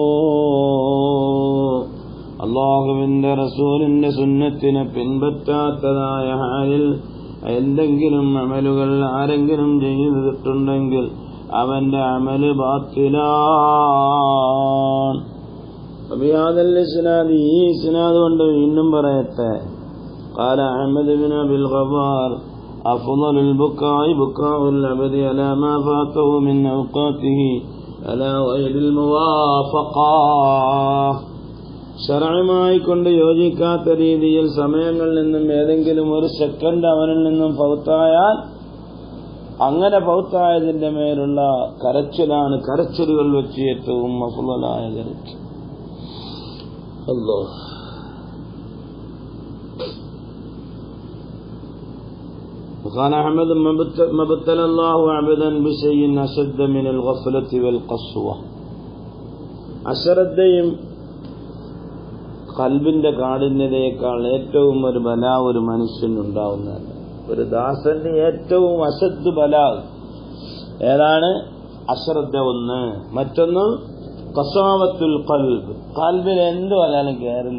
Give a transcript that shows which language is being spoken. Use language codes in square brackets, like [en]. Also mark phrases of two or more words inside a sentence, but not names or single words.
[ml] അല്ലാഹുവിന്റെ റസൂലിന്റെ സുന്നത്തിനെ പിൻപറ്റാത്തതായ ഹാലിൽ എന്തെങ്കിലും അമലുകൾ ആരെങ്കിലും ചെയ്തിട്ടുണ്ടെങ്കിൽ അവന്റെ അമല് ബാത്തിലാണ്. ഈ ഇസ്നാദ് കൊണ്ട് വീണ്ടും പറയട്ടെ, [ar] قال أحمد بن أبي الخوار أفضل البكاء بكاء العبد على ما فاته من أوقاته على غير الموافقة. [ml] ശറഅമായി കൊണ്ട് യോജിക്കാത്ത രീതിയിൽ സമയങ്ങളിൽ നിന്നും ഏതെങ്കിലും ഒരു സെക്കൻഡ് അവനിൽ നിന്നും ഫൗത്തായാൽ അങ്ങനെ ഫൗത്തായതിന്റെ മേലുള്ള കരച്ചിലാണ് കരച്ചിലുകൾ വെച്ച് ഏറ്റവും അഫ്ളലായ കരച്ചിൽ. [ar] അല്ലാഹ് قال أحمد ما ابتلى الله عبدا بشيء أشد من الغفلة والقسوة. [ml] അശ്രദ്ധയും കൽബിന്റെ കാഠിന്യതയേക്കാൾ ഏറ്റവും ഒരു ബലാ ഒരു മനുഷ്യനുണ്ടാവുന്നതല്ല. ഒരു ദാസന്റെ ഏറ്റവും അശദ് ബലാ ഏതാണ്? അശ്രദ്ധ ഒന്ന്. മറ്റൊന്ന് [ar] قساوة القلب, [ml] കൽബിൽ എന്ത് വന്നാലും കയറില്ല.